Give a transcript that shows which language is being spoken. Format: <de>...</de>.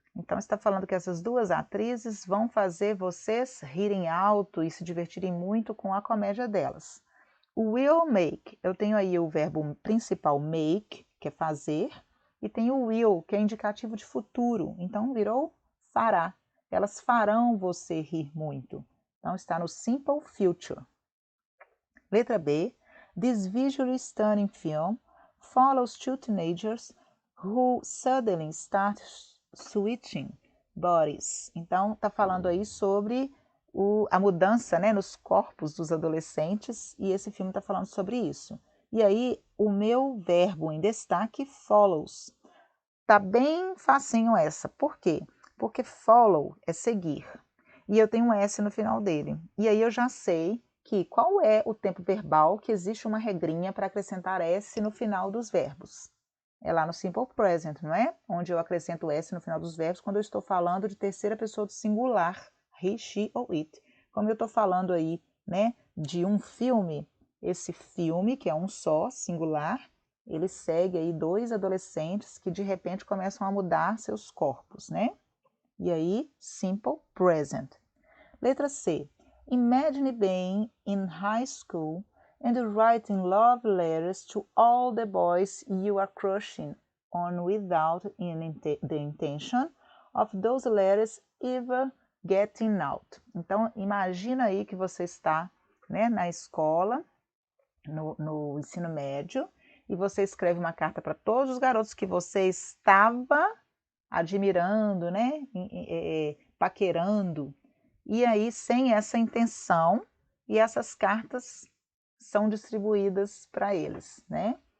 <pt>Então, está falando que essas duas atrizes vão fazer vocês rirem alto e se divertirem muito com a comédia delas. Will make, eu tenho aí o verbo principal make, que é fazer, e tem o will, que é indicativo de futuro, então virou fará. Elas farão você rir muito. Então está no simple future. Letra B.</pt> <en>This visually stunning film follows two teenagers who suddenly start switching bodies.</en> <pt>Então está falando aí sobre a mudança, né, nos corpos dos adolescentes, e esse filme está falando sobre isso. E aí, o meu verbo em destaque, follows. Tá bem facinho essa. Por quê? Porque follow é seguir. E eu tenho um S no final dele. E aí eu já sei que qual é o tempo verbal que existe uma regrinha para acrescentar S no final dos verbos. É lá no simple present, não é? Onde eu acrescento S no final dos verbos quando eu estou falando de terceira pessoa do singular. He, she ou it. Como eu estou falando aí, né, de um filme, esse filme, que é um só, singular, ele segue aí dois adolescentes que de repente começam a mudar seus corpos, né? E aí, simple present. Letra C.</pt> <en>Imagine being in high school and writing love letters to all the boys you are crushing on without the intention of those letters ever getting out.</en> <pt>Então, imagina aí que você está, né, na escola, no ensino médio, e você escreve uma carta para todos os garotos que você estava admirando, né, paquerando, e aí sem essa intenção, e essas cartas são distribuídas para eles, né?</pt>